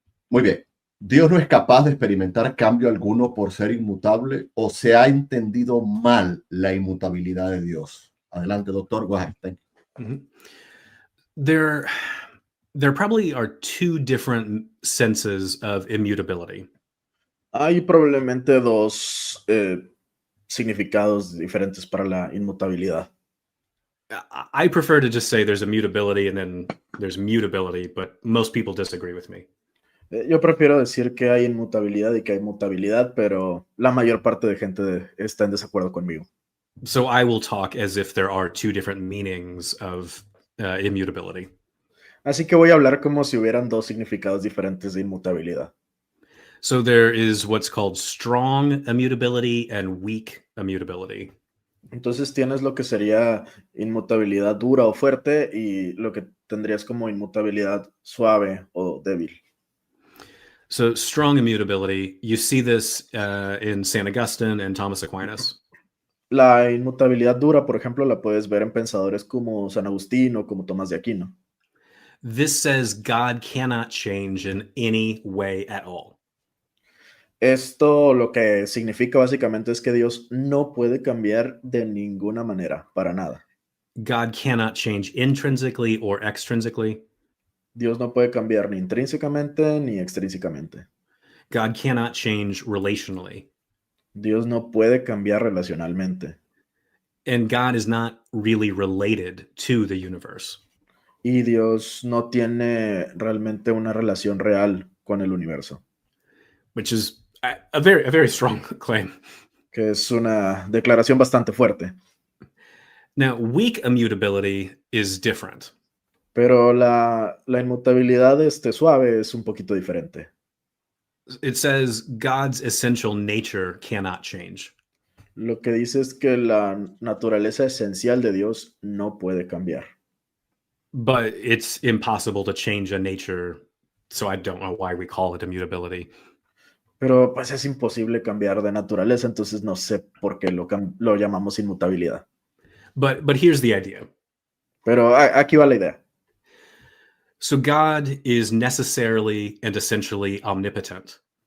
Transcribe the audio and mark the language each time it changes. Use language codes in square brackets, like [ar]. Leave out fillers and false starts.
[es] Muy bien. ¿Dios no es capaz de experimentar cambio alguno por ser inmutable, o se ha entendido mal la inmutabilidad de Dios? Adelante, [en] doctor. Go ahead. Thank you. There probably are two different senses of immutability. [es] Hay probablemente dos significados diferentes para la inmutabilidad. [en] I prefer to just say there's immutability and then there's mutability, but most people disagree with me. [es] Yo prefiero decir que hay inmutabilidad y que hay mutabilidad, pero la mayor parte de gente está en desacuerdo conmigo. [en] So I will talk as if there are two different meanings of immutability. [es] Así que voy a hablar como si hubieran dos significados diferentes de inmutabilidad. [en] So there is what's called strong immutability and weak immutability. [es] Entonces tienes lo que sería inmutabilidad dura o fuerte y lo que tendrías como inmutabilidad suave o débil. [en] So strong immutability, you see this in St. Augustine and Thomas Aquinas. [es] La inmutabilidad dura, por ejemplo, la puedes ver en pensadores como San Agustín o como Tomás de Aquino. [en] This says God cannot change in any way at all. [es] Esto lo que significa básicamente es que Dios no puede cambiar de ninguna manera, para nada. [en] God cannot change intrinsically or extrinsically. [es] Dios no puede cambiar ni intrínsecamente ni extrínsecamente. [en] God cannot change relationally. [es] Dios no puede cambiar relacionalmente. [en] And God is not really related to the universe. [es] Y Dios no tiene realmente una relación real con el universo, [en] Which is a very strong claim. [es] que es una declaración bastante fuerte. [en] Now, weak immutability is different. [es] Pero la inmutabilidad suave es un poquito diferente. [en] It says God's essential nature cannot change. [es] Lo que dice es que la naturaleza esencial de Dios no puede cambiar. [en] But it's impossible to change a nature, so I don't know why we call it immutability. [es] Pero pues es imposible cambiar de naturaleza, entonces no sé por qué lo llamamos inmutabilidad. [en] But here's the idea. [es] Pero aquí va la idea. [en] So God is necessarily and essentially omnipotent.